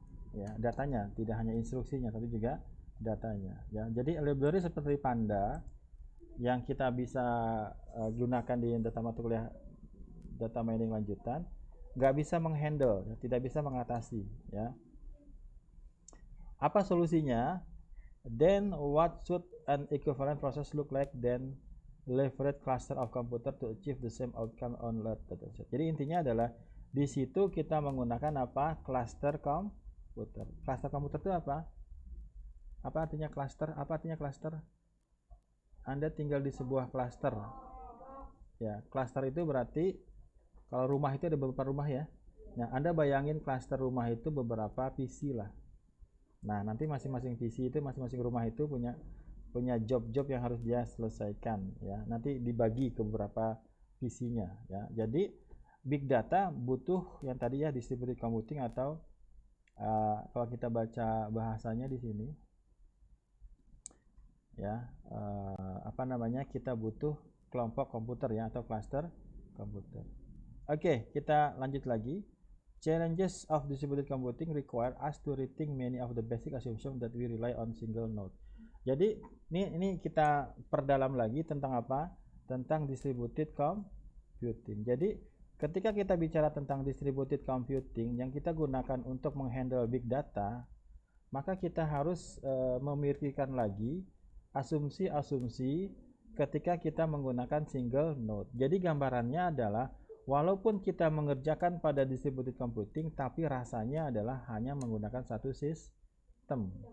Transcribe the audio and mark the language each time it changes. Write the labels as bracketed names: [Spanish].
[Indonesian] Ya, datanya tidak hanya instruksinya tapi juga datanya ya. Jadi library seperti Panda yang kita bisa gunakan di data mata kuliah data mining lanjutan nggak bisa menghandle ya, tidak bisa mengatasi ya. Apa solusinya? [English] Then what should an equivalent process look like? Then leverage cluster of computer to achieve the same outcome on large dataset. [Indonesian] Jadi intinya adalah di situ kita menggunakan apa? Cluster komputer. Cluster komputer itu apa? Apa artinya cluster? Apa artinya cluster? Anda tinggal di sebuah cluster. Ya, cluster itu berarti kalau rumah itu ada beberapa rumah ya. Nah, Anda bayangin cluster rumah itu beberapa PC lah. Nah, nanti masing-masing PC itu, masing-masing rumah itu punya job-job yang harus dia selesaikan ya. Nanti dibagi ke beberapa PC-nya ya. Jadi big data butuh yang tadi ya distributed computing atau kalau kita baca bahasanya di sini ya apa namanya, kita butuh kelompok komputer ya atau cluster komputer. Oke, kita lanjut lagi. [English] Challenges of distributed computing require us to rethink many of the basic assumptions that we rely on single node. [Indonesian] Jadi ini kita perdalam lagi tentang apa? Tentang distributed computing. Jadi ketika kita bicara tentang distributed computing yang kita gunakan untuk menghandle big data, maka kita harus memikirkan lagi asumsi-asumsi ketika kita menggunakan single node. Jadi gambarannya adalah walaupun kita mengerjakan pada distributed computing, tapi rasanya adalah hanya menggunakan satu sistem.